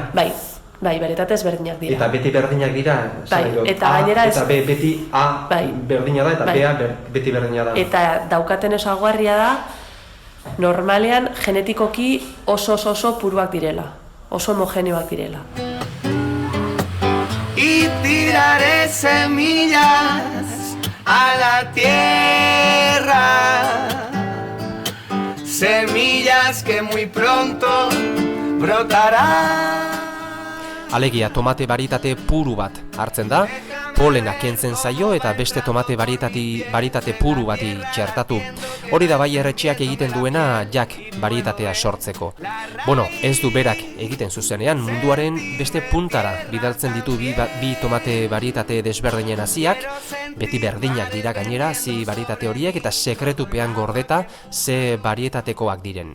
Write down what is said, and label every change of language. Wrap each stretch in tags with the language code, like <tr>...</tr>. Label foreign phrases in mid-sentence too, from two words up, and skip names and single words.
<eu>Bai, varietate desberdinak dira. Eta beti berdinak dira? Bai, eta gainera eta B beti A berdina da, eta B beti berdina da. Eta daukaten ezaugarria da, normalean genetikoki oso puruak direla, oso homogeneoak direla.</eu> <es>Y tiraré semillas a la tierra, semillas que muy pronto brotarán.</es> <eu>Alegia, tomate barietate puru bat hartzen da, polena kentzen zaio eta beste tomate barietate puru bati txertatu. Hori da Bayer-etxeak egiten duena jak barietatea sortzeko. Bueno, ez du berak egiten zuzenean, munduaren beste puntara bidaltzen ditu bi tomate barietate desberdinen haziak, beti berdinak dira gainera hazi barietate horiek eta sekretupean gordeta ze barietatekoak diren.</eu>